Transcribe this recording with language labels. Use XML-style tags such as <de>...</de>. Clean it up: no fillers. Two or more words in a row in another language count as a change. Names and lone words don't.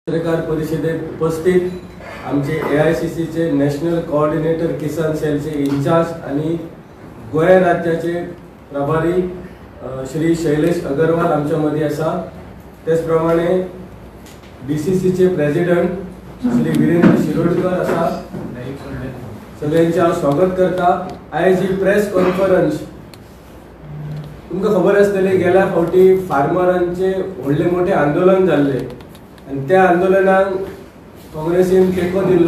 <kok>पत्रकार परिषदेत उपस्थित आमचे AICC चे</kok> <en>national coordinator</en> <kok>किसान सेलचे इंचार्ज आणि गोवा राज्याचे प्रभारी श्री शैलेश अगरवाल आमच्यामध्ये असा, त्याचप्रमाणे DCC चे प्रेसिडेंट श्री वीरेंद्र शिरोडकर असा, सगळ्यांचे स्वागत करता। आयज ही</kok> <en>press conference</en> <kok>तुमका खबर असतले गेल्या फावटी फार्मरांचे व्हडले मोठे आंदोलन झाले आणि त्या आंदोलनाक काँग्रेसीन तेको दिल्लो।</kok>